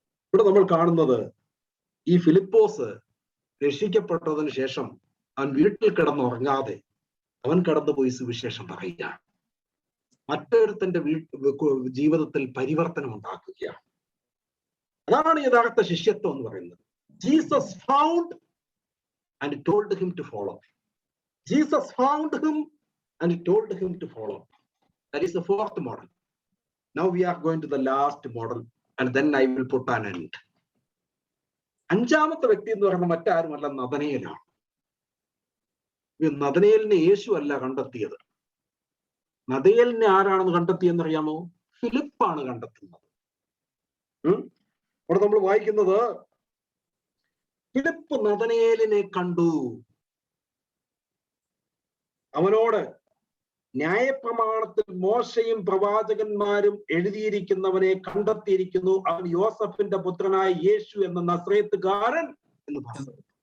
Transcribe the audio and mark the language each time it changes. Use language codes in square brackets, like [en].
[ml] ഇവിടെ നമ്മൾ കാണുന്നത്, ഈ ഫിലിപ്പോസ് രക്ഷിക്കപ്പെട്ടതിന് ശേഷം അവൻ വീട്ടിൽ കിടന്നുറങ്ങാതെ അവൻ കടന്നുപോയി സുവിശേഷം പറയുകയാണ്. മറ്റൊരുത്തന്റെ ജീവിതത്തിൽ പരിവർത്തനം ഉണ്ടാക്കുകയാണ്. അതാണ് യഥാർത്ഥ ശിഷ്യത്വം എന്ന് പറയുന്നത്. [en] Jesus found and told him to follow. Jesus found him and told him to follow. That is the fourth model. Now we are going to the last model and then I will put an end. [ml] അഞ്ചാമത്തെ വ്യക്തി എന്ന് പറയുന്നത് മറ്റാരുമല്ല, നഥനയേലാണ്. നഥനയേലിനെ യേശു അല്ല കണ്ടെത്തിയത്. നഥനയേലിനെ ആരാണെന്ന് കണ്ടെത്തിയെന്ന് അറിയാമോ? ഫിലിപ്പാണ് കണ്ടെത്തുന്നത്. അവിടെ നമ്മൾ വായിക്കുന്നത്, ഫിലിപ്പ് നഥനയേലിനെ കണ്ടു, അവനോട് ന്യായപ്രമാണത്തിൽ മോശയും പ്രവാചകന്മാരും എഴുതിയിരിക്കുന്നവനെ കണ്ടെത്തിയിരിക്കുന്നു, അവൻ യോസഫിന്റെ പുത്രനായ യേശു എന്ന നസ്രയത്തുകാരൻ എന്ന് പറഞ്ഞു.